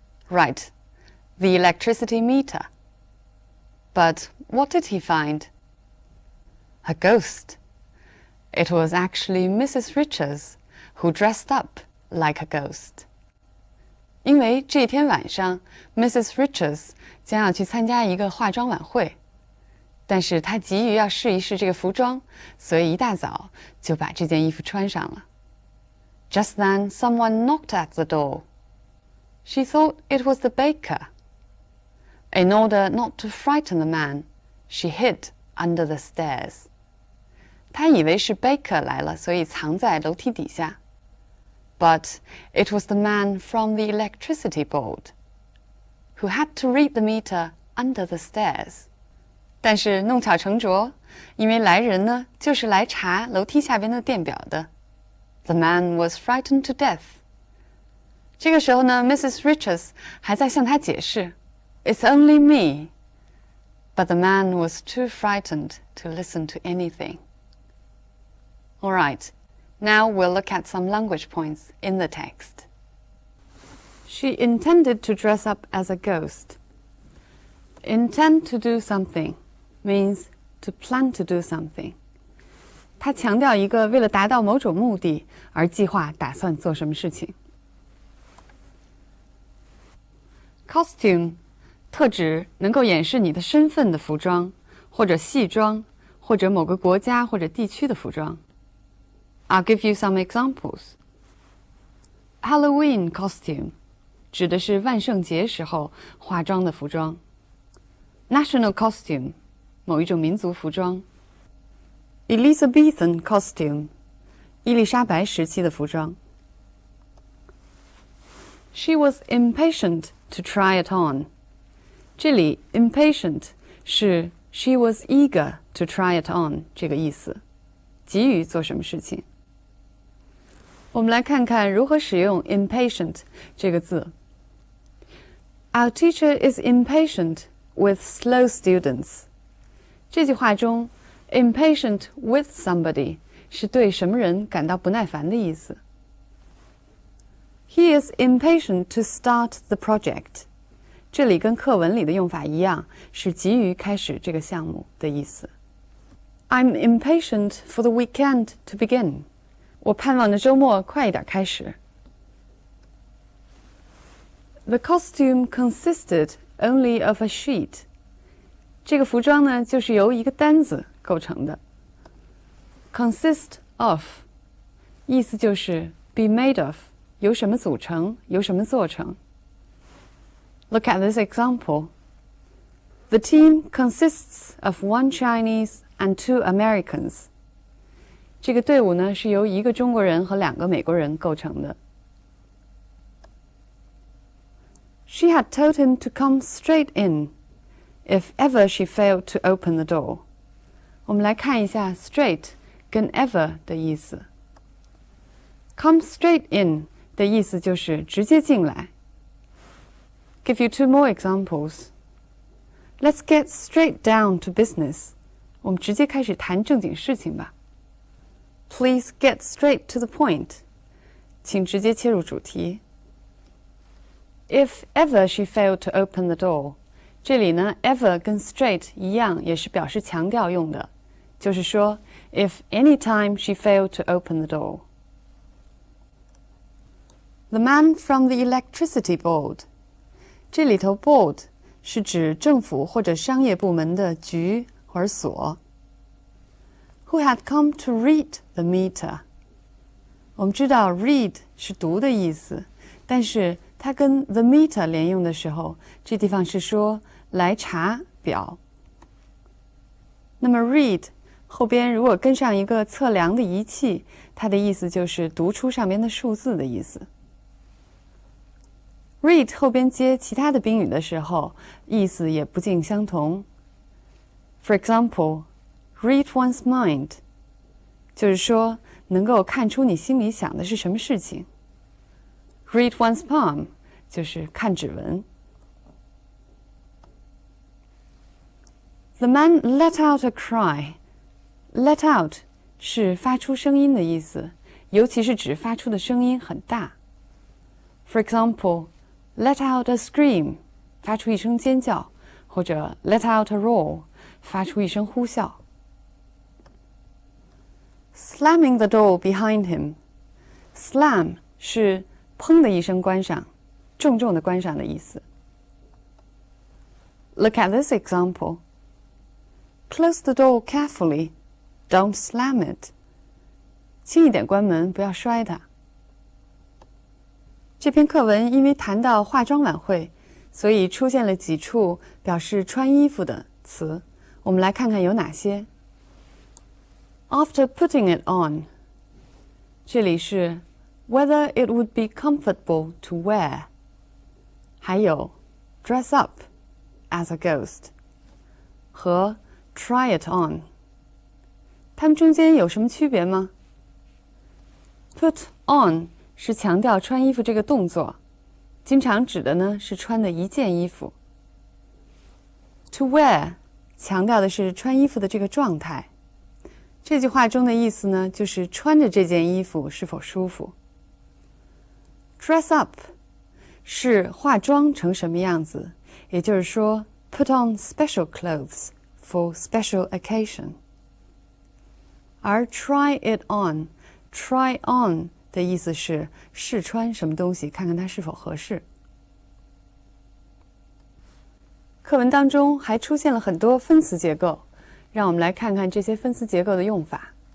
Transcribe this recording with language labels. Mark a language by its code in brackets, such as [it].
[en] Right, the electricity meter. But what did he find? A ghost. It was actually Mrs. Richards who dressed up like a ghost. [zh] 因为这天晚上 Mrs. Richards 将要去参加一个化妆晚会，但是她急于要试一试这个服装，所以一大早就把这件衣服穿上了。 [en] Just then, someone knocked at the door. She thought it was the baker. In order not to frighten the man, she hid under the stairs. [zh] 她以为是 baker 来了，所以藏在楼梯底下。 [en] But it was the man from the electricity board, who had to read the meter under the stairs. [zh] 但是弄巧成拙，因为来人呢，就是来查楼梯下边的电表的。 [en] The man was frightened to death. [zh] 这个时候呢 ，Mrs. Richards 还在向他解释 [en] "It's only me." But the man was too frightened to listen to anything. All right. Now we'll look at some language points in the text. She intended to dress up as a ghost. Intend to do something means to plan to do something. [zh] 她强调一个为了达到某种目的而计划打算做什么事情。 Costume 特指能够掩饰你的身份的服装，或者戏装，或者某个国家或者地区的服装。 [en] I'll give you some examples. Halloween costume [zh] 指的是万圣节时候化妆的服装。 [en] National costume [zh] 某一种民族服装。 [en] Elizabethan costume [zh] 伊丽莎白时期的服装。 [en] She was impatient to try it on. [zh] 这里 [en] impatient 是 she was eager to try it on [zh] 这个意思，急于做什么事情。我们来看看如何使用 impatient 这个字。 [en] Our teacher is impatient with slow students. [zh] 这句话中 [en] impatient with somebody [zh] 是对什么人感到不耐烦的意思。 [en] He is impatient to start the project. [zh] 这里跟课文里的用法一样，是急于开始这个项目的意思。 [en] I'm impatient for the weekend to begin. [zh] 我盼望着周末快一点开始。 [en] The costume consisted only of a sheet. [zh] 这个服装呢，就是由一个单子构成的。 [en] Consist of [zh] 意思就是 [en] be made of [zh] 由什么组成，由什么做成。 [en] Look at this example. The team consists of one Chinese and two Americans. [zh] 这个队伍呢，是由一个中国人和2个美国人构成的。 [en] She had told him to come straight in, if ever she failed to open the door. [zh] 我们来看一下 straight 跟 ever 的意思。 [en] Come straight in [zh] 的意思就是直接进来。 [en] Give you 2 more examples. Let's get straight down to business. [zh] 我们直接开始谈正经事情吧。 [en] Please get straight to the point. [zh] 请直接切入主题。 [en] If ever she failed to open the door. [zh] 这里呢 [en] ever 跟 straight [zh] 一样，也是表示强调用的，就是说 [en] if any time she failed to open the door. The man from the electricity board. [zh] 这里头 board 是指政府或者商业部门的局或者所。 [en] Who had come to read the meter. [zh] 我们知道 read 是读的意思，但是它跟 the meter 连用的时候，这地方是说来查表。那么 read 后边如果跟上一个测量的仪器，它的意思就是读出上面的数字的意思。 read 后边接其他的宾语的时候，意思也不尽相同。 [en] For example, read one's mind [zh] 就是说能够看出你心里想的是什么事情。 Read one's palm 就是看指纹。 [en] The man let out a cry. Let out [zh] 是发出声音的意思，尤其是指发出的声音很大。 [en] For example, let out a scream [zh] 发出一声尖叫，或者 [en] let out a roar [zh] 发出一声呼啸。 [en] Slamming the door behind him. [zh] Slam 是砰的一声关上，重重的关上的意思。 [en] Look at this example. Close the door carefully. Don't slam it. [zh] 轻一点关门，不要摔它。这篇课文因为谈到化妆晚会，所以出现了几处表示穿衣服的词。我们来看看有哪些。 [en] After putting it on. [zh] 这里是 [en] whether it would be comfortable to wear. [zh] 还有 [en] dress up as a ghost 和 try it on. [zh] 它们中间有什么区别吗？ [en] Put on [zh] 是强调穿衣服这个动作，经常指的呢是穿的一件衣服。 [en] To wear [zh] 强调的是穿衣服的这个状态。这句话中的意思呢，就是穿着这件衣服是否舒服。 [en] Dress up [zh] 是化妆成什么样子，也就是说 [en] put on special clothes for special occasion. [zh] 而 [en] try it on, try on [zh] 的意思是试穿什么东西，看看它是否合适。课文当中还出现了很多分词结构，让我们来看看这些分词结构的用法。